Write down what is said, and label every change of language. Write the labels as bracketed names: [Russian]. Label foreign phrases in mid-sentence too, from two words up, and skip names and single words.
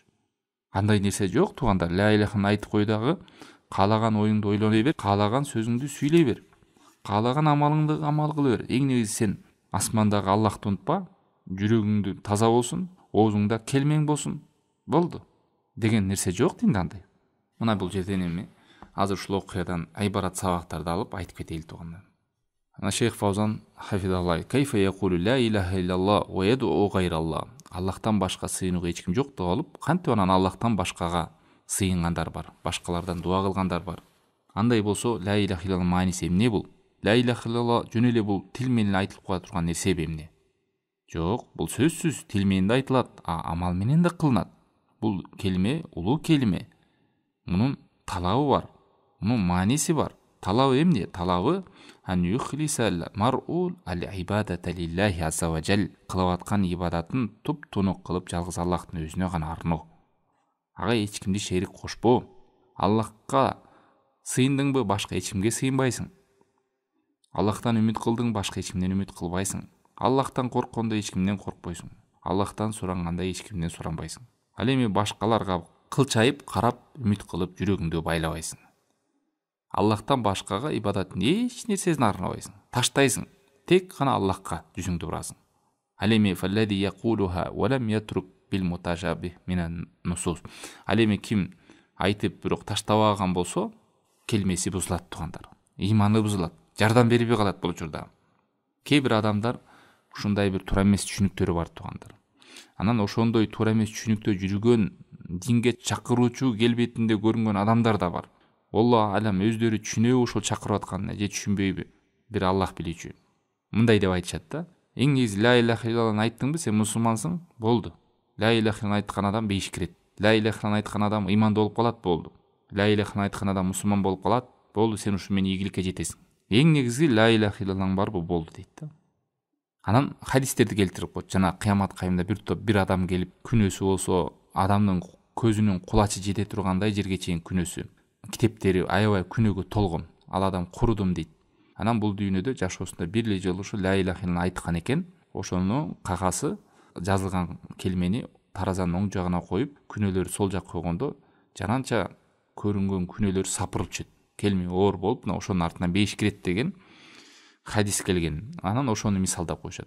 [Kyrgyz] Андай нерсе жок туугандар. [Arabic] لا إله [Kyrgyz] айтып кой дагы, каалаган оюңду ойлоной бер, каалаган сөзүңдү сүйлөй бер, каалаган амалыңды амал кыла бер. Эң негизи сен асмандагы Аллахты унутпа, жүрөгүңдү таза болсун, оозуңда келмең болсун, болду деген нерсе жок динде андай. Мына бул жерден эми азыр ушул окуядан айбарат сабактарды алып айтып кетели туугандар. [Arabic] شيخ فوزان حفظه الله كيف يقول لا إله إلا الله ويدعو غير الله. [Kyrgyz] Аллахтан башка сыйынууга эч ким жок деп алып, кантип анан Аллахтан башкага сыйынгандар бар, башкалардан дуа кылгандар бар. Андай болсо, [Arabic] لا إله إلا الله [Kyrgyz] мааниси эмне бул? [Arabic] لا إله إلا الله [Kyrgyz] жөн эле бул тил менен айтылып кое турган нерсе эмне? Жок, бул сөзсүз тил менен да айтылат, амал менен да кылынат. Бул келиме улуу келиме. Мунун талабы бар, мунун мааниси бар. Талабы эмне? Талабы [Arabic] أن يخلص المرء العبادة لله عز وجل. [Kyrgyz] Кылып аткан ибадатын туп-тунук кылып жалгыз Аллахтын өзүнө гана арноо. Ага эч кимди шерик кошпоо. Аллахка сыйындыңбы, башка эч кимге сыйынбайсың. Аллахтан үмүт кылдың, башка эч кимден үмүт кылбайсың. Аллахтан корккондо эч кимден коркпойсуң. Аллахтан суранганда эч кимден суранбайсың. Ал эми башкаларга кылчайып карап үмүт кылып жүрөгүңдү байлабайсың. Аллахтан башкага ибадаттын эч нерсесин арнабайсың, таштайсың. Тек гана Аллахка жүзүңдү бурасың. Ал эми [Arabic] فالذي يقولها ولم يترك بالمتشابه من النصوص. [Kyrgyz] Ал эми ким айтып бирок таштабаган болсо, келмеси бузулат туугандар. Иманы бузулат, жардам бербей калат бул учурда. Кээ бир адамдар ушундай бир туура эмес түшүнүктөрү бар туугандар. Анан ошондой туура эмес түшүнүктө жүргөн, динге чакыруучу келбетинде көрүнгөн адамдар да бар. [Arabic] الله أعلم [Kyrgyz] өздөрү түшүнөбү ошол чакырып атканын же түшүнбөйбү, бир Аллах билүүчү. Мындай деп айтышат да. Эң негизи [Arabic] لا إله إلا الله [Kyrgyz] айттыңбы, сен мусулмансың, болду. [Arabic] لا إله [Kyrgyz] айткан адам бейиш кирет. [Arabic] لا إله [Kyrgyz] айткан адам имандуу болуп калат, болду. [Arabic] لا إله [Kyrgyz] айткан адам мусулман болуп калат, болду, сен ушу менен ийгиликке жетесиң. Эң негизи [Arabic] لا إله إلا الله [Kyrgyz] барбы, болду дейт да. Анан хадистерди келтирип коет. Жана кыямат кайымда бир адам келип күнөөсү болсо, адамдын көзүнүн кулачы жете тургандай жерге чейин күнөөсү, китептери аябай күнөөгө толгон. Ал адам курудум дейт. Анан бул дүйнөдө жашоосунда бир эле жолу ушу [Arabic] لا إله إلا الله [Kyrgyz] айткан экен. Ошонун кагасы жазылган келмени таразанын оң жагына коюп, күнөөлөрү сол жакка койгондо, жананча көрүнгөн күнөөлөр сапырылып түшөт. Келме оор болуп, мына ошонун артынан бейиш кирет деген хадис келген. Анан ошону мисалдап коюшат.